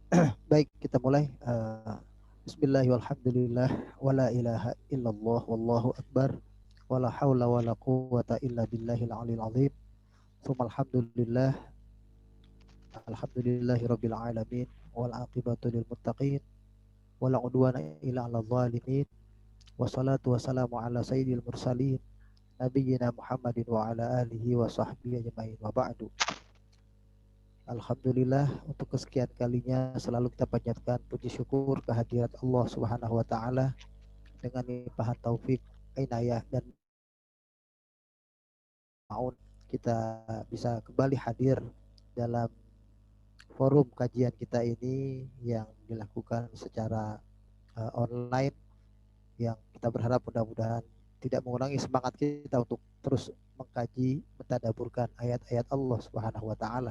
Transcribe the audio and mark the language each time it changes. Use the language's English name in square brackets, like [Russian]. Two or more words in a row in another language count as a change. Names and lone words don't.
[Indonesian] Baik, kita mulai. [Arabic] بسم الله والحمد لله ولا إله إلا الله والله أكبر ولا حول ولا قوة إلا بالله العلي العظيم. ثم الحمد لله الحمد لله رب العالمين والعاقبة للمتقين ولا عدوان إلا على الظالمين. والصلاة والسلام على سيد المرسلين نبينا محمد وعلى آله وصحبه أجمعين وبعد. [Indonesian] Alhamdulillah, untuk kesekian kalinya selalu kita panjatkan puji syukur kehadirat Allah [Arabic] سبحانه وتعالى [Indonesian] dengan limpahan taufik, inayah dan maun kita bisa kembali hadir dalam forum kajian kita ini yang dilakukan secara online, yang kita berharap mudah-mudahan tidak mengurangi semangat kita untuk terus mengkaji, mentadaburkan ayat-ayat Allah [Arabic] سبحانه وتعالى.